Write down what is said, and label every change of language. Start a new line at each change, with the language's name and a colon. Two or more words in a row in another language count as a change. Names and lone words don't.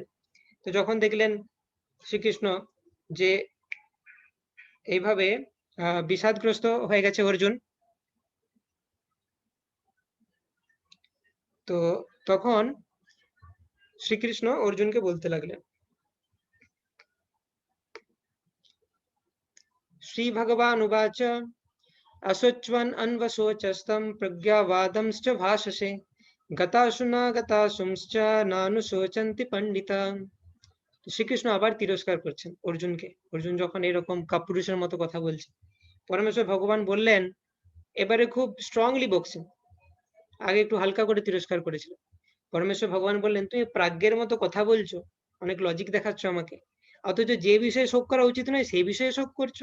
Bangla: তো যখন দেখলেন শ্রীকৃষ্ণ যে এইভাবে বিষাদগ্রস্ত হয়ে গেছে অর্জুন, তো তখন শ্রীকৃষ্ণ অর্জুনকে বলতে লাগলেন,
Sanskrit: শ্রী ভগবান উবাচ असोच्वन् अन्वशोचस्तं प्रज्ञावादंश्च भाषसे गतासु न गतासुंश्च नानुशोचन्ति पंडिता।
Bangla: শ্রীকৃষ্ণ আবার তিরস্কার করছেন অর্জুনকে। অর্জুন যখন এরকম কাপুরুষের মতো কথা বলছে, পরমেশ্বর ভগবান বললেন, এবারে খুব স্ট্রংলি বকছেন, আগে একটু হালকা করে তিরস্কার করেছিল। পরমেশ্বর ভগবান বললেন, তুমি প্রাজ্ঞের মতো কথা বলছো, অনেক লজিক দেখাচ্ছ আমাকে, অথচ যে বিষয়ে শোক করা উচিত নয় সেই বিষয়ে শোক করছো।